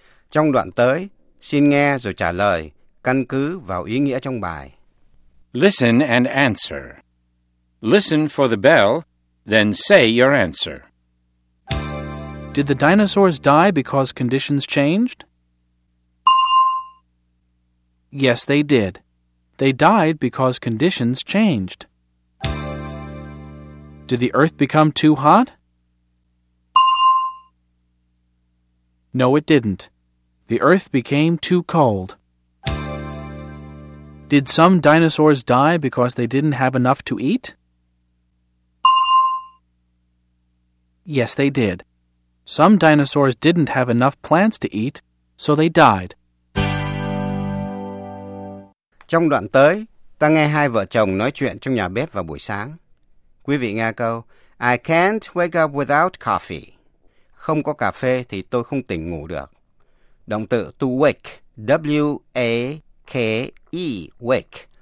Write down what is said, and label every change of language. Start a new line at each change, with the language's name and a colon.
Vietnamese: Trong đoạn tới, xin nghe rồi trả lời. Căn cứ vào ý nghĩa trong bài.
English: Listen and answer. Listen for the bell, then say your answer. Did the dinosaurs die because conditions changed? Yes, they did. They died because conditions changed. Did the earth become too hot? No, it didn't. The earth became too cold. Did some dinosaurs die because they didn't have enough to eat? Yes, they did. Some dinosaurs didn't have enough plants to eat, so they died.
Vietnamese: Trong đoạn tới, ta nghe hai vợ chồng nói chuyện trong nhà bếp vào buổi sáng. Quý vị nghe câu,
English: I can't wake up without coffee.
Vietnamese: Không có cà phê thì tôi không tỉnh ngủ được. Động từ to wake, W-A-K-E, wake.